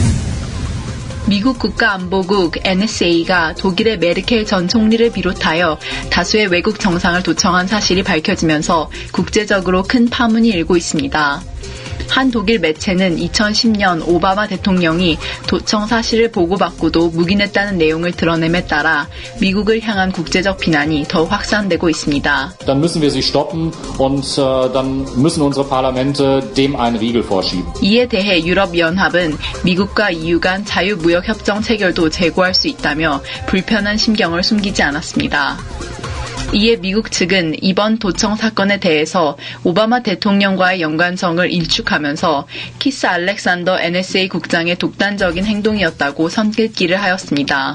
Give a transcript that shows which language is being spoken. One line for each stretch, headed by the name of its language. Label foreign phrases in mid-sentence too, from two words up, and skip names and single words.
Korean: 미국 국가안보국 NSA가 독일의 메르켈 전 총리를 비롯하여 다수의 외국 정상을 도청한 사실이 밝혀지면서 국제적으로 큰 파문이 일고 있습니다. 한 독일 매체는 2010년 오바마 대통령이 도청 사실을 보고받고도 묵인했다는 내용을 드러냄에 따라 미국을 향한 국제적 비난이 더 확산되고 있습니다.
German: Dann müssen wir sie stoppen und dann müssen unsere Parlamente dem einen Riegel vorschieben.
Korean: 이에 대해 유럽연합은 미국과 EU 간 자유무역협정 체결도 재고할 수 있다며 불편한 심경을 숨기지 않았습니다. 이에 미국 측은 이번 도청 사건에 대해서 오바마 대통령과의 연관성을 일축하면서 키스 알렉산더 NSA 국장의 독단적인 행동이었다고 선긋기를 하였습니다.